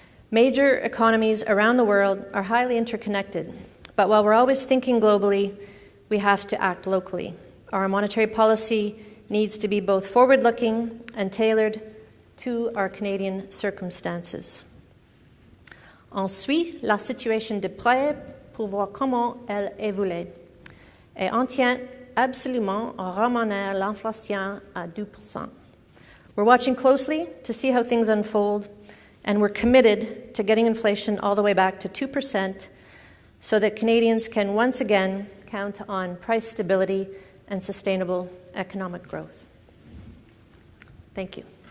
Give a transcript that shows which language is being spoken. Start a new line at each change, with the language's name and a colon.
English: Major economies around the world are highly interconnected, but while we're always thinking globally, we have to act locally. Our monetary policy needs to be both forward-looking and tailored to our Canadian circumstances.
French: On suit la situation de près pour voir comment elle évolue et on tient absolument à ramener l'inflation à 2%.
English: We're watching closely to see how things unfold, and we're committed to getting inflation all the way back to 2% so that Canadians can once again count on price stability and sustainable economic growth. Thank you.